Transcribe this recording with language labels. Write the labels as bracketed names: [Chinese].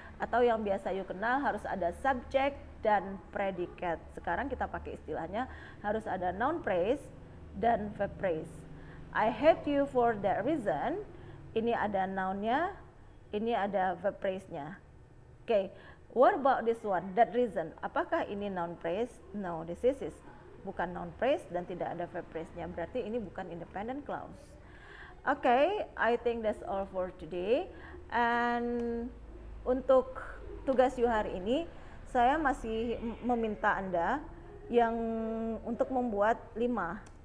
[Indonesian] Atau yang biasa you kenal harus ada subject dan predicate. Sekarang kita pakai istilahnya harus ada noun phrase dan verb phrase. [English] I hate you for that reason. [Indonesian] Ini ada noun-nya, ini ada verb phrase-nya. [English] Okay, what about this one? That reason. [Indonesian] Apakah ini noun phrase? [English] No, this is [Indonesian] bukan noun phrase dan tidak ada verb phrase-nya. Berarti ini bukan independent clause. [English] Okay, I think that's all for today. [Indonesian] And untuk tugas you hari ini, saya masih meminta Anda yang untuk membuat 5.